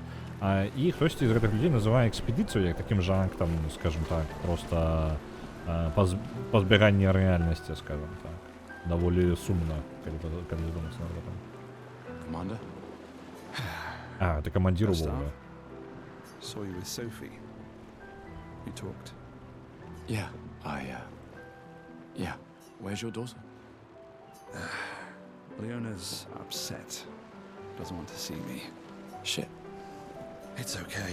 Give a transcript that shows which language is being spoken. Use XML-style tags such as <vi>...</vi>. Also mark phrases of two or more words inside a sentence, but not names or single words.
<be>І хтосьці з гэтых людзей называе экспедыцыю як такім жа актам, скажем так, просто пазбяганне рэальнасці, скажем так. Даволі сумна, калі задумацца над гэтым.</be> <en>Commander?</en> <be>Ты камандзір увогуле.</be> <en>Saw you with Sophie. You talked. Yeah, yeah. Where's your daughter? Leona's upset. Doesn't want to see me. Shit. It's okay.</en>